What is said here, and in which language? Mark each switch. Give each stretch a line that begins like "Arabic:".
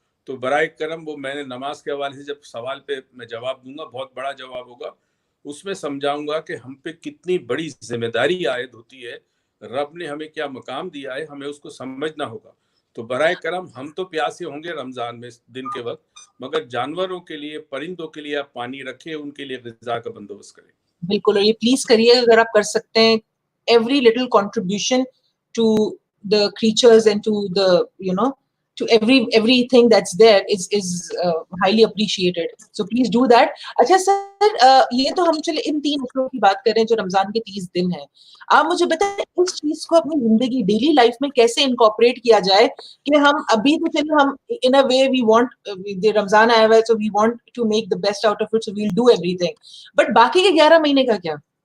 Urdu: تو برائے کرم وہ میں نے نماز کے حوالے سے جب سوال پہ میں جواب دوں گا، بہت بڑا جواب ہوگا، اس میں سمجھاؤں گا کہ ہم پہ کتنی بڑی ذمہ داری عائد ہوتی ہے، رب نے ہمیں کیا مقام دیا ہے، ہمیں اس کو سمجھنا ہوگا. تو برائے کرم ہم تو پیاسے ہوں گے رمضان میں دن کے وقت، مگر جانوروں کے لیے، پرندوں کے لیے آپ پانی رکھیں، ان کے لیے غذا کا بندوبست کریں. بالکل. اور یہ پلیز کریے اگر آپ کر سکتے ہیں,
English: Every little contribution to the creatures and to the, you know, to everything that's there is highly appreciated. So please do that.
Urdu: اچھا سر, یہ تو ہم چلے ان 3 مسئلوں کی بات کریں جو رمضان کے 30 دن ہیں. آپ مجھے بتائیں اس چیز کو اپنی زندگی ڈیلی لائف میں کیسے انکارپوریٹ کیا جائے کہ ہم ابھی تو چلے ہم in a way we want رمضان آیا ہوا ہے
English: so we want to make the best out of it, so we'll do everything,
Urdu: but باقی کے 11 مہینے کا کیا؟